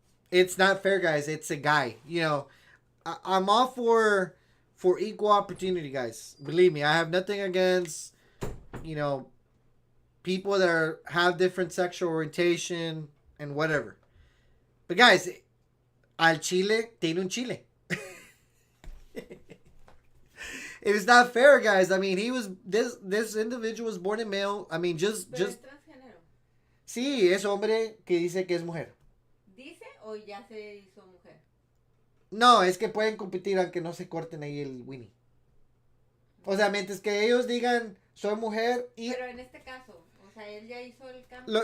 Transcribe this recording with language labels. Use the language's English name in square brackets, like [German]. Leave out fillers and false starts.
[English] It's not fair, guys. It's a guy. I'm all for equal opportunity, guys. Believe me, I have nothing against, people that have different sexual orientation and whatever. But guys, [Spanish] al Chile tiene un Chile. [English] It was not fair, guys. I mean, this individual was born a male. I mean, just. [Spanish] Pero es transgénero. Sí, es hombre que dice que es mujer. ¿Dice o ya se hizo mujer? No, es que pueden competir aunque no se corten ahí el Winnie. O sea, mientras que ellos digan soy mujer y. Pero en este caso. O sea, él ya hizo el cambio.